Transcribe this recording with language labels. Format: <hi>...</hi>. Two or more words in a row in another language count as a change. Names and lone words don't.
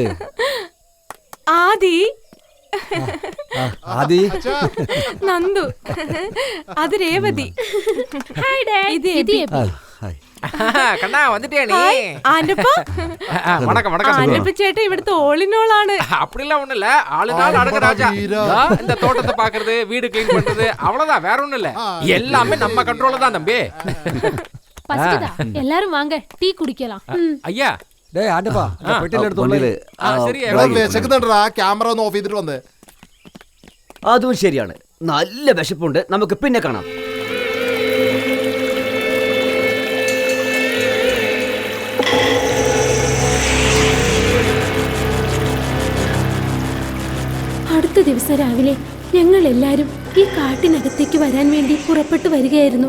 <ml>ആദി, ആദി, നന്ദു, അത് രേവതി. ഇത് എബി. കണ്ണാ വന്നിട്ടേ നീ. ആന്റപ്പ,</ml> <ta>வணக்கம் வணக்கம். ആന്റപ്പ ചേട്ടാ ഇവിടുത്തെ ഓളിനോളാണ്. அப்படிலாம் ஒண்ணு இல்ல. ஆளுநாள் அடக்கு ராஜா. இந்த தோட்டத்தை பாக்குறது, வீடு கிளீன் பண்றது, அவ்வளவுதான், வேற ஒண்ணும் இல்ல. எல்லாமே நம்ம கண்ட்ரோல்ல தான் தம்பி. பசிக்குதா? எல்லாரும் வாங்க, டீ குடிக்கலாம். ஐயா,</ta> <ml>ഡേയ് ആന്റപ്പാ, പെട്ടിലെടുത്തോളൂ. ശരി. വിശക്കുന്നുണ്ടാ, ക്യാമറ ഒന്ന് ഓഫ് ചെയ്തിട്ട് വന്ന്. അതും ശരിയാണ്. നല്ല വിശപ്പുണ്ട്, നമുക്ക് പിന്നെ കാണാം. അടുത്ത ദിവസം രാവിലെ ഞങ്ങൾ എല്ലാവരും ഈ കാട്ടിനകത്തേക്ക് വരാൻ വേണ്ടി പുറപ്പെട്ടു വരികയായിരുന്നു.</ml>